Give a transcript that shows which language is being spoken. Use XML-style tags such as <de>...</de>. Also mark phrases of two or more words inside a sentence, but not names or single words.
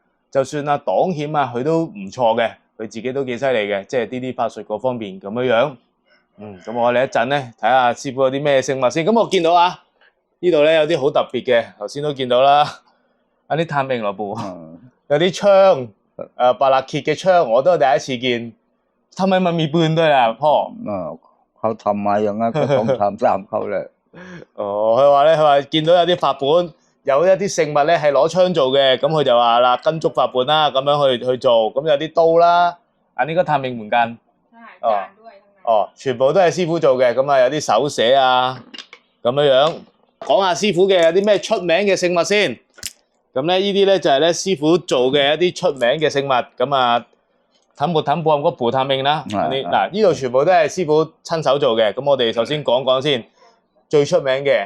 <yue>就算啊擋險啊，佢都唔錯嘅，佢自己都幾犀利嘅，即係呢啲法術嗰方面咁樣樣。咁我哋一陣咧睇下師傅有啲咩聖物先。咁我見到啊，呢度咧有啲好特別嘅，頭先都見到啦，有啲探明羅布，有啲槍，白勒揭嘅槍，我都係第一次見。</yue> <th>ทำไมมันมีปืนด้วย啊，พ่อ？ เขาทำมาอย่างนั้นก็ต้องทำตามเขาเลย。</th> <yue>哦，佢話見到有啲法本。有一啲聖物咧係攞槍做嘅，咁佢就話啦，跟足法本啦，咁樣去做，咁有啲刀啦，呢個探明門間，全部都係師傅做嘅，咁啊有啲手寫啊，咁樣樣，講下師傅嘅有啲咩出名嘅聖物先，咁咧呢啲咧就係咧師傅做嘅一啲出名嘅聖物，咁啊氹缽咁個蒲探明啦，嗱呢度全部都係師傅親手做嘅，咁我哋首先講講先，最出名嘅。</yue>